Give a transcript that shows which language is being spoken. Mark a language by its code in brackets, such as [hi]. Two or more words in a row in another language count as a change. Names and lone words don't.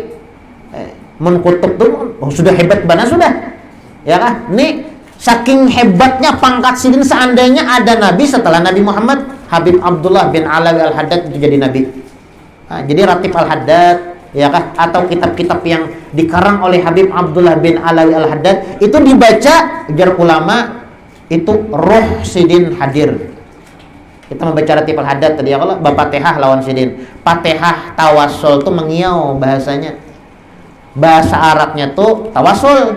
[bjn] Mun kutub tuh sudah hebat banget sudah, ya kan? Ini saking hebatnya pangkat Sidin, seandainya ada nabi setelah Nabi Muhammad, Habib Abdullah bin Alawi al-Haddad itu jadi nabi. Jadi ratib al-Haddad, ya kan? Atau kitab-kitab yang dikarang oleh Habib Abdullah bin Alawi al-Haddad itu dibaca jar ulama itu roh Sidin hadir. Kita membaca ratib al-Haddad tadi ya, kalau Bapak Fatihah lawan Sidin. Fatihah tawassul tuh mengiau bahasanya. Bahasa Arabnya tuh tawasul.